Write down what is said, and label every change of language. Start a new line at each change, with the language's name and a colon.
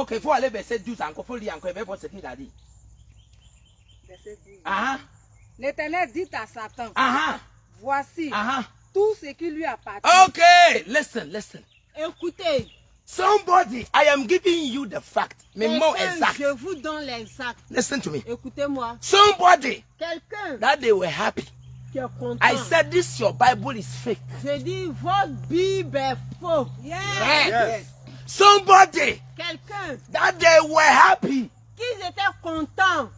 French: Ok, il faut aller verset 12 encore. Il faut lire encore. Il faut voir ce qu'il a dit. Verset 12. L'Éternel dit à Satan, voici tout ce qui lui appartient.
English: Ok, listen.
French: Écoutez.
English: Somebody, I am giving you the fact.
French: Mais
English: more exact.
French: Je vous donne l'exact.
English: Listen to me.
French: Écoutez-moi.
English: Somebody.
French: Quelqu'un.
English: That they were happy.
French: Qui est content.
English: I said this your Bible is fake.
French: Je dis votre Bible est faux.
English: Yes. Somebody.
French: Quelqu'un.
English: That they were happy.
French: Qu'ils étaient contents.